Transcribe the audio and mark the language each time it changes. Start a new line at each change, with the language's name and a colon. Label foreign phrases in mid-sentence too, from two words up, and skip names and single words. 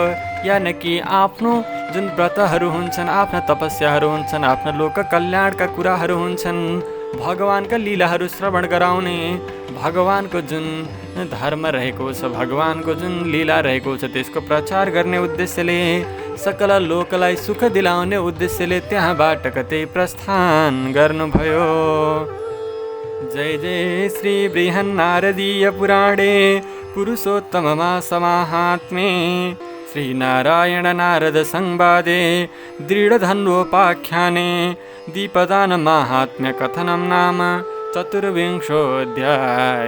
Nepali: यानकि आफ्नो जुन व्रतहरू हुन्छन्, आफ्ना तपस्याहरू हुन्छन्, आफ्ना लोक कल्याणका कुराहरू हुन्छन्, भगवानका लीलाहरू श्रवण गराउने, भगवानको जुन धर्म रहेको छ, भगवानको जुन लीला रहेको छ, त्यसको प्रचार गर्ने उद्देश्यले, सकल लोकलाई सुख दिलाउने उद्देश्यले त्यहाँबाट कतै प्रस्थान गर्नुभयो।
Sanskrit: जय जय श्री बृहन्नारदीय पुराणे पुरुषोत्तममा समाहात्म्ये श्री नारायण नारद संवादे दृढधन्वोपाख्याने दीपदान माहात्म्य कथनं नाम चतुर्विंशोऽध्याय।